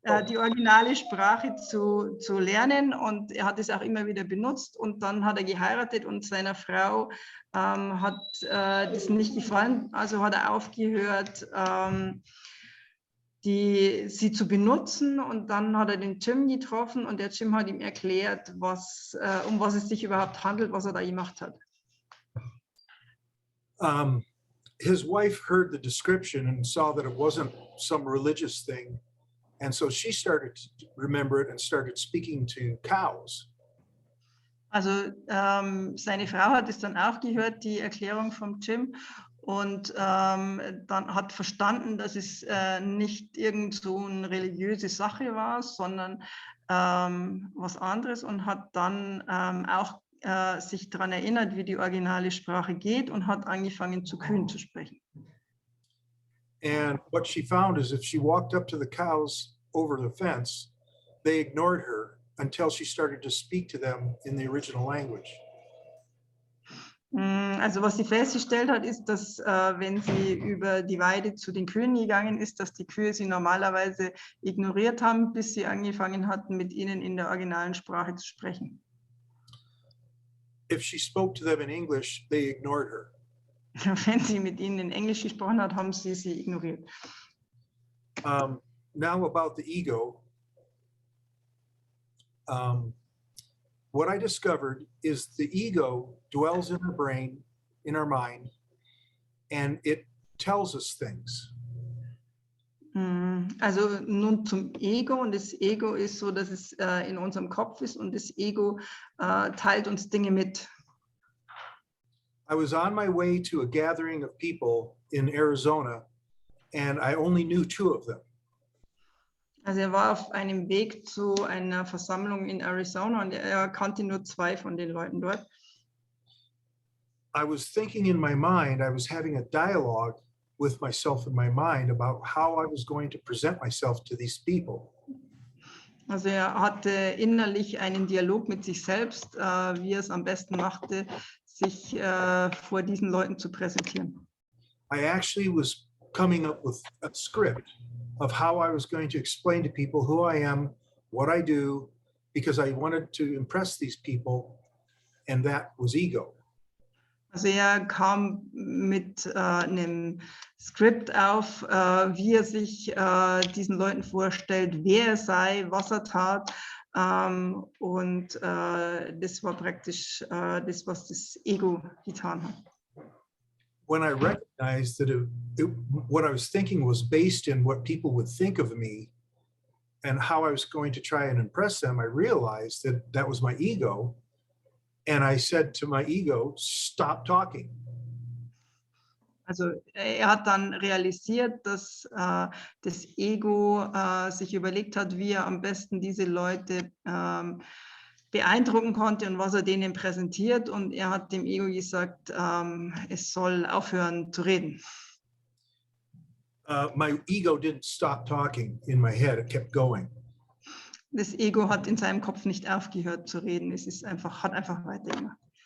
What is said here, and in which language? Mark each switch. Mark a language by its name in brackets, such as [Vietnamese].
[German] Die originale Sprache zu lernen, und er hat es auch immer wieder benutzt, und dann hat er geheiratet und seiner Frau hat das nicht gefallen, also hat er aufgehört, sie zu benutzen, und dann hat er den Jim getroffen und der Jim hat ihm erklärt, um was es sich überhaupt handelt, was er da gemacht hat. [English] His wife heard the description and saw that it wasn't some religious thing, and so she started to remember it and started speaking to cows. [German] Also seine Frau hat es dann auch gehört, die Erklärung vom Jim, und dann hat verstanden, dass es nicht irgend so eine religiöse Sache war, sondern was anderes, und hat dann auch sich daran erinnert, wie die originale Sprache geht, und hat angefangen, zu Kühen zu sprechen. [English] And what she found is if she walked up to the cows over the fence, they ignored her until she started to speak to them in the original language. [German] Also was sie festgestellt hat, ist, dass wenn sie über die Weide zu den Kühen gegangen ist, dass die Kühe sie normalerweise ignoriert haben, bis sie angefangen hatten, mit ihnen in der originalen Sprache zu sprechen. [English] If she spoke to them in English, they ignored her. [German] Wenn sie mit ihnen in Englisch gesprochen hat, haben sie sie ignoriert. [English] Now about the ego. What I discovered is the ego dwells in our brain, in our mind, and it tells us things. [German] Also nun zum Ego, und das Ego ist so, dass es in unserem Kopf ist, und das Ego teilt uns Dinge mit. [English] I was on my way to a gathering of people in Arizona, and I only knew 2 of them. [German] Also er war auf einem Weg zu einer Versammlung in Arizona, und er kannte nur 2 von den Leuten dort. [English] I was thinking in my mind, I was having a dialogue with myself in my mind about how I was going to present myself to these people. [German] Also er hatte innerlich einen Dialog mit sich selbst, wie er es am besten machte, sich vor diesen Leuten zu präsentieren. [English] I actually was coming up with a script of how I was going to explain to people who I am, what I do, because I wanted to impress these people, and that was ego. [German] Also er kam mit einem Skript auf, wie er sich diesen Leuten vorstellt, wer er sei, was er tat. Und das war praktisch das, was das Ego getan hat. [English] When I recognized that what I was thinking was based in what people would think of me and how I was going to try and impress them, I realized that that was my ego. And I said to my ego, stop talking. [German] Also er hat dann realisiert, dass das Ego sich überlegt hat, wie er am besten diese Leute beeindrucken konnte und was er denen präsentiert. Und er hat dem Ego gesagt, es soll aufhören zu reden. [English] My ego didn't stop talking in my head. It kept going. [German] Das Ego hat in seinem Kopf nicht aufgehört zu reden. Es ist einfach, hat einfach weitergemacht.